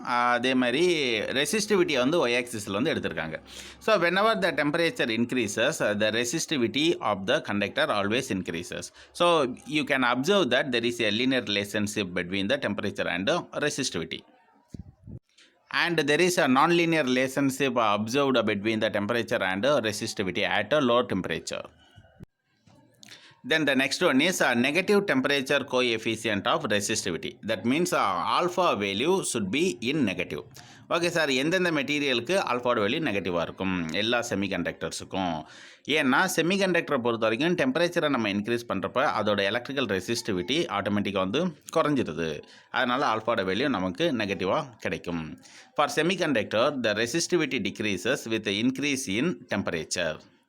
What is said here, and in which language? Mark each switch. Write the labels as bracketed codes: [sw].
[ta] அதே மாதிரி ரெசிஸ்டிவிட்டியை வந்து ஒய் ஆக்சிஸில் வந்து எடுத்திருக்காங்க. [en] So whenever the temperature increases the resistivity of the conductor always increases. So you can observe that there is a linear relationship between the temperature and resistivity. And there is a non-linear relationship observed between the temperature and resistivity at a low temperature. Then the next one is a negative temperature coefficient of resistivity. That means alpha value should be in negative. [ta] Okay sir, எந்தெந்த மெட்டீரியலுக்கு ஆல்ஃபாவோட value நெகட்டிவாக இருக்கும்? எல்லா செமிகண்டக்டர்ஸுக்கும். ஏன்னா செமிகண்டக்டரை பொறுத்த வரைக்கும் டெம்பரேச்சரை நம்ம increase பண்ணுறப்ப அதோட எலக்ட்ரிக்கல் ரெசிஸ்டிவிட்டி ஆட்டோமேட்டிக்காக வந்து குறைஞ்சிடுது. அதனால் ஆல்ஃபாவோட வேல்யூ நமக்கு நெகட்டிவாக கிடைக்கும். [en] For semiconductor the resistivity decreases with increase in temperature.